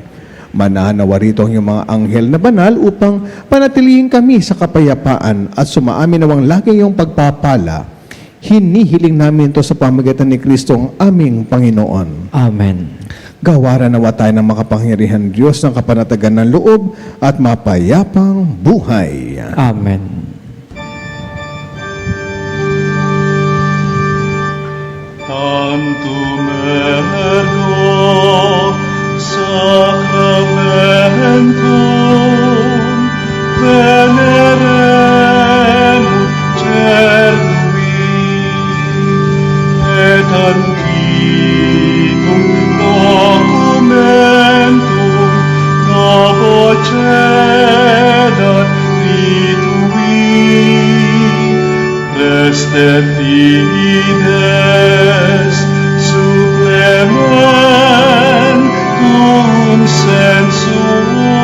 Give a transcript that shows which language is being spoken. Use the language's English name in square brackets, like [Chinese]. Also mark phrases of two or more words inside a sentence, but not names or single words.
[Filipino] Mananawa rito ang iyong mga anghel na banal upang panatilihin kami sa kapayapaan at sumaamin nawang lagi iyong pagpapala. Hinihiling namin ito sa pamamagitan ni Kristo ang aming Panginoon. Amen. Gawaran nawa tayo ng makapangyarihan Diyos ng kapanatagan ng loob at mapayapang buhay. Amen. [Latin] Tantum ergo sacramentum veneremur cernui et antiquum documentum novo cedat vitui restet fides supplementum sensum